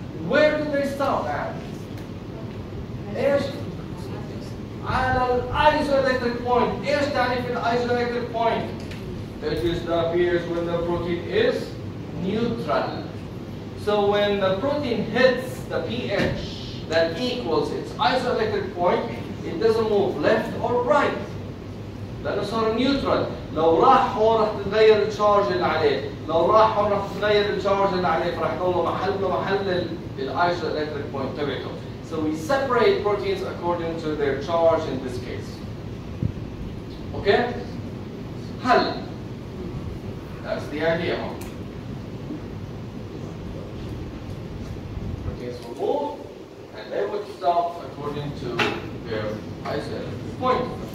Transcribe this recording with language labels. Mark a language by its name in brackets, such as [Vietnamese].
[English] Where do they stop at? [Arabic] إيش؟ على [English] isoelectric point. [Arabic] إيش تعريف [English] isoelectric point? It just appears when the protein is neutral. So when the protein hits the pH that equals its isoelectric point, it doesn't move left or right. [Arabic] لأنه صار نيوترال. لو راح هون راح تتغير الشارج اللي عليه، لو راح هون راح تتغير الشارج اللي عليه، فراح يضل محل الايزوelectric point تبعته. [English] So we separate proteins according to their charge in this case. Okay? [Arabic] هل [English] that's the idea. Proteins will move and they would stop according to their isoelectric point.